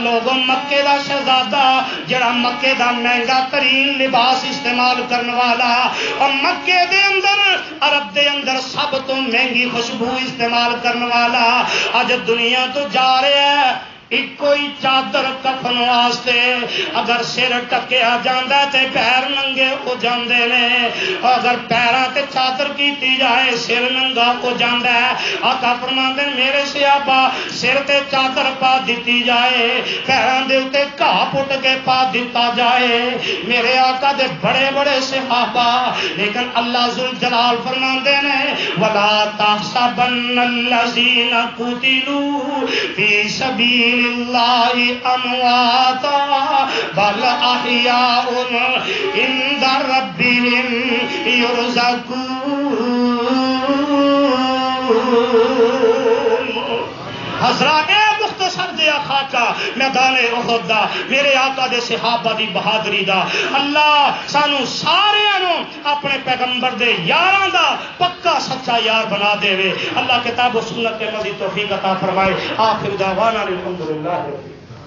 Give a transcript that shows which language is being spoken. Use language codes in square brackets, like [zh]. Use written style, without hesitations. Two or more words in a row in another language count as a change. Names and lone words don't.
[pa] لوگوں مکے دا شہزادہ جڑا مکے دا مہنگا ترین لباس استعمال کرنے والا اور مکے دے اندر عرب دے اندر سب تو مہنگی خوشبو استعمال کرنے والا آج دنیا تو جا رہے ہیں ایک کوئی چادر کفن واسطے اگر سر ٹکیا جاندہ تے پیر ننگے ہو جاندے نے اگر پیراں تے چادر کیتی جائے سر ننگا ہو جاندہ ہے آقا فرماندے میرے صحابہ سر تے چادر پا دیتی جائے پیراں دے اتے گھاہ پٹ کے پا دیتا جائے میرے آقا دے بڑے بڑے صحابہ لیکن اللہ ذل جلال فرماندے نے [ar] وَلَا تَحْسَبَنَّ الَّذِينَ قُتِلُوا فِي سَبِيلِ اللہ امواتا بل احیاء عند ربهم [pa] یرزقون حضرات مختصر سر دیا خاکا میدان احد دا میرے آقا دے صحابہ دی بہادری دا اللہ سانو سارے اپنے پیغمبر دے یاراں دا پکا سچا یار بنا دے وے اللہ کتاب و سنت کے مزید توفیق عطا فرمائے [ar] آخر دعوانا الحمدللہ